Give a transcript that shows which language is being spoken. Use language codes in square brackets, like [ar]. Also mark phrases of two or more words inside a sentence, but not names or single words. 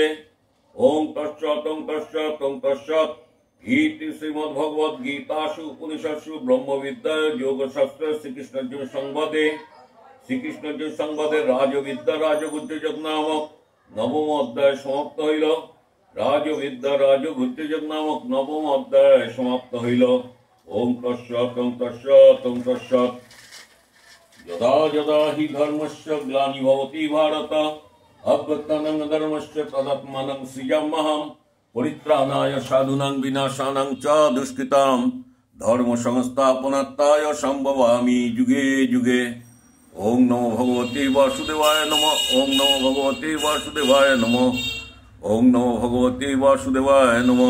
[sa] ওং তৎসৎ ইতি শ্রীমদ্ভগবদ গীতাসু উপনিষৎসু ব্রহ্মবিদ্যায় যোগশাস্ত্র শ্রীকৃষ্ণার্জুন সংবাদে রাজবিদ্যা রাজগুহ্যযোগ [bn] নামক নবম অধ্যায় সমাপ্ত হইল। [sa] ওং তৎসৎ। যদা যদা হি ধর্মস্য গ্লানির্ভবতি ভারত অভ্যুত্থানং ধর্মস্য তদাত্মানং সৃজাম্যহং পরিত্রাণায় সাধুনাং বিনাশানাং চ দুষ্কৃতাং ধর্ম সংস্থাপনার্থায় সম্ভবামি যুগে যুগে। ওং নমো ভগবতে বাসুদেবায় নমঃ। ওং নমো ভগবতে বাসুদেবায় নমঃ।